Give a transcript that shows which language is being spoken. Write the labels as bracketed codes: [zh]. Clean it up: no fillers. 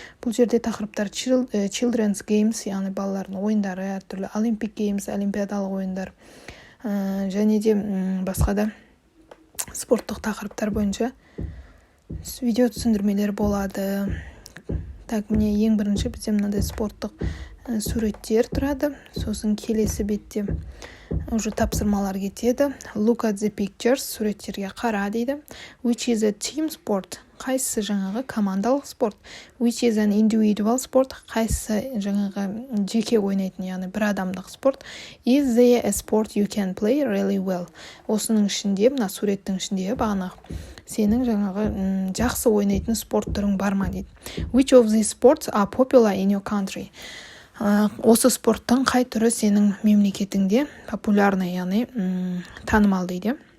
[kk] Бұл жерде тақырыптар Children's Games, яғни балалардың ойындары, әртүрлі Olympic Games, олимпиадалық ойындар, және де басқа да спорттық тақырыптар бойынша видео түсіндірмелер болады. Так, міне ең бірінші бізде мынандай спорттық суреттер тұрады. Сосын келесі бетте уже тапсырмалар кетеді. [en] Look at the pictures, [kk] суреттерге қара дейді. [en] Which is a team sport? [kk] Қайсысы жаңағы командалық спорт? [en] Which is an individual sport? [kk] Қайсысы жаңағы жеке ойнайтын, яғни бір адамдық спорт? [en] Is there a sport you can play really well? [kk] Осының ішінде, мына суреттің ішінде бағанағы сенің жаңағы жақсы ойнайтын спорт түрің бар ма дейді. [en] Which of these sports are popular in your country? [kk] Осы спорттың қай түрі сенің мемлекетіңде популярны, яғни танымал дейді.